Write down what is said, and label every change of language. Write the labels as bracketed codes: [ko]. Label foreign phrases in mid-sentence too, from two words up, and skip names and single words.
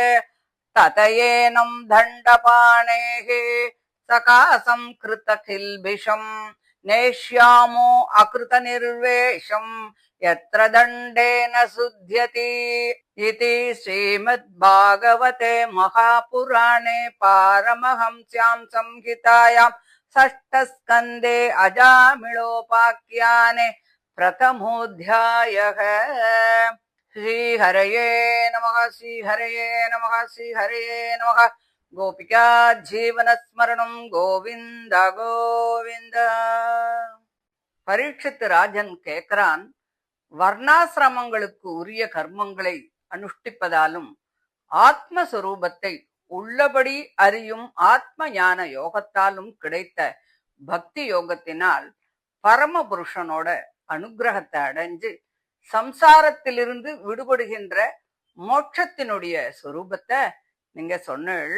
[sa] तदेनं दण्डपाणेः सकाशं कृतकिल्बिषम् नेष्यामो अकृतनिर्वेशं यत्र दण्डेन शुद्ध्यति इति श्रीमद्भागवते महापुराणे पारमहंस्यां संहितायाम् षष्ठस्कन्धे अजामिळोपाख्याने प्रथमोऽध्यायः। श्रीहरये नमः श्रीहरये नमः श्रीहरये नमः। गोपिका जीवनस्मरणं गोविन्द गोविन्द। [ta] பரீட்சித்து ராஜன் கேட்கிறான், வர்ணாசிரமங்களுக்கு உரிய கர்மங்களை அனுஷ்டிப்பதாலும் ஆத்மஸ்வரூபத்தை உள்ளபடி அறியும் ஆத்ம ஞான யோகத்தாலும் கிடைத்த பக்தி யோகத்தினால் பரமபுருஷனோட அனுகிரகத்தை அடைஞ்சு சம்சாரத்திலிருந்து விடுபடுகின்ற மோட்சத்தினுடைய சொரூபத்தை நீங்க சொன்னீள்.